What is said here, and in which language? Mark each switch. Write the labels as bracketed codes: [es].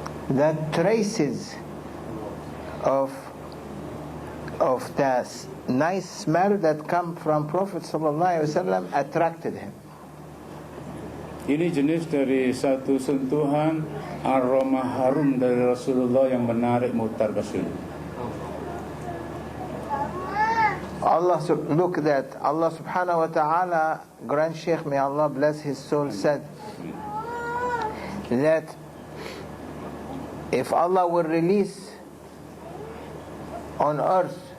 [en] That traces of the nice smell that come from Prophet [ar] sallallahu alaihi wasallam [en] attracted him. [id] Ini jenis dari satu sentuhan aroma harum dari Rasulullah yang menarik Muhtar Basyir. [en] Look that Allah [ar] subhanahu wa ta'ala, [en] Grand Sheikh, may Allah bless his soul, said that if Allah will release on earth